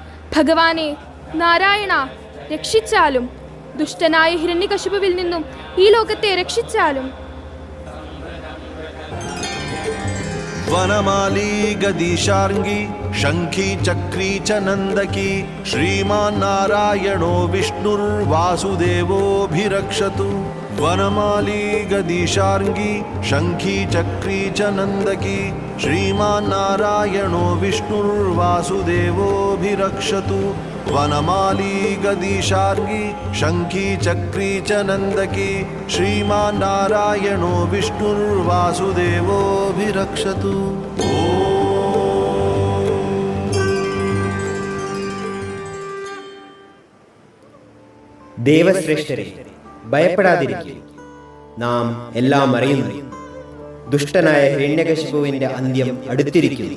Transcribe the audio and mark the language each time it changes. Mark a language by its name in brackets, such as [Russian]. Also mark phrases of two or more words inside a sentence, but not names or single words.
[Malayalam] ഭഗവാനെ, നാരായണ, രക്ഷിച്ചാലും. ദുഷ്ടനായ ഹിരണ്യകശിപുവിൽ നിന്നും ഈ ലോകത്തെ രക്ഷിച്ചാലും. [Sanskrit] वनमाली गदीशार्ङ्गी शङ्खी चक्री च नन्दकी श्रीमान्नारायणो विष्णुर्वासुदेवोऽभिरक्षतु वनमाली गदीशार्ङ्गी शङ्खी चक्री च नन्दकी श्रीमान्नारायणो विष्णुर्वासुदेवोऽभिरक्षतु वनमाली गदीशार्ङ्गी शङ्खी चक्री च नन्दकी श्रीमान्नारायणो विष्णुर्वासुदेवोऽभिरक्षतु [Malayalam] ദേവശ്രേഷ്ഠരെ, ഭയപ്പെടാതിരിക്കുക. നാം എല്ലാം അറിയുന്നു. ദുഷ്ടനായ ഹിരണ്യകശിപുവിന്റെ അന്ത്യം അടുത്തിരിക്കുന്നു.